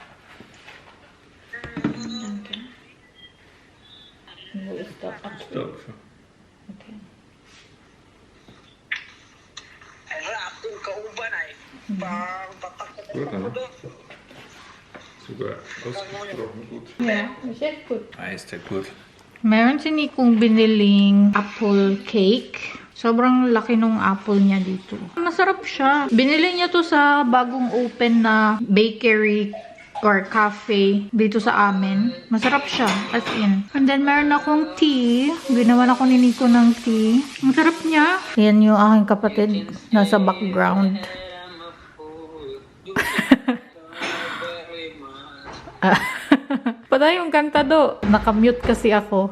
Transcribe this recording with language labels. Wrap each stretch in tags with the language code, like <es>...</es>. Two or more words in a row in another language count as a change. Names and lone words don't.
<de>Danke. Wo ist der Apfel? Stapfen. Okay. Gut, ne? Sogar ausgesprochen gut. Ja, ist echt gut. Ist ja gut.</de> <tl>Meron si Nikong biniling</tl> <en>apple cake.</en> <tl>Sobrang laki nung apple niya dito. Masarap siya. Binili niya to sa bagong open na</tl> <en>bakery or cafe</en> <tl>dito sa amin. Masarap siya,</tl> <en>as in. And then,</en> <tl>meron akong tea. Ginawa na ko ni Nico ng tea. Masarap niya. Yan yung aking kapatid. Nasa background. Patay yung kanta do. Nakamute kasi ako.</tl>